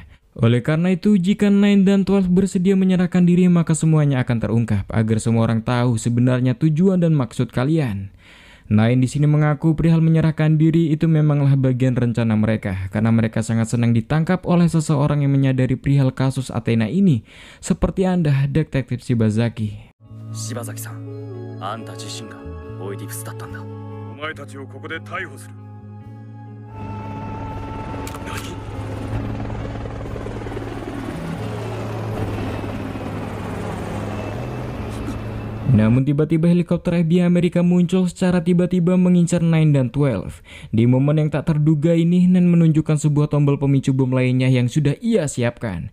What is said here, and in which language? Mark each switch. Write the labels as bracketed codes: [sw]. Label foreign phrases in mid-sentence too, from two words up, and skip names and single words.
[id] Oleh karena itu, jika 9 dan 12 bersedia menyerahkan diri, maka semuanya akan terungkap agar semua orang tahu sebenarnya tujuan dan maksud kalian. 9 di sini mengaku perihal menyerahkan diri itu memanglah bagian rencana mereka, karena mereka sangat senang ditangkap oleh seseorang yang menyadari perihal kasus Athena ini, seperti Anda, Detektif Shibazaki. [ja] Shibazaki-san, anta jishin ga Oedipus dattan da. お前たちをここで逮捕する。何？ [id] Namun tiba-tiba helikopter FBI Amerika muncul secara tiba-tiba mengincar 9 dan 12. Di momen yang tak terduga ini, 9 menunjukkan sebuah tombol pemicu bom lainnya yang sudah ia siapkan.